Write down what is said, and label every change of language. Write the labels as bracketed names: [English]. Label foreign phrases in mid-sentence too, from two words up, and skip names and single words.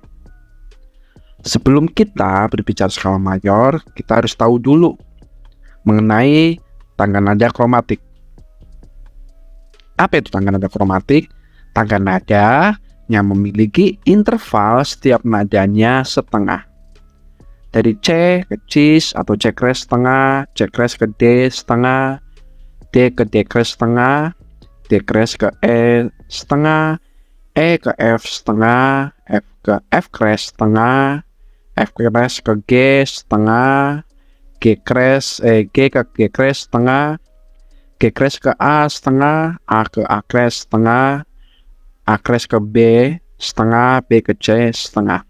[Indonesian] Sebelum kita berbicara skala mayor, kita harus tahu dulu mengenai tangga nada kromatik. Apa itu tangga nada kromatik? Tangga nada yang memiliki interval setiap nadanya setengah. Dari C ke cis atau C kres setengah, C kres ke D setengah, D ke D kres setengah, D kres ke E setengah, E ke F setengah, F ke F kres setengah, F kres ke G setengah, G ke G kres setengah, G kres ke A setengah, A ke A kres setengah, A kres ke B setengah, B ke C setengah.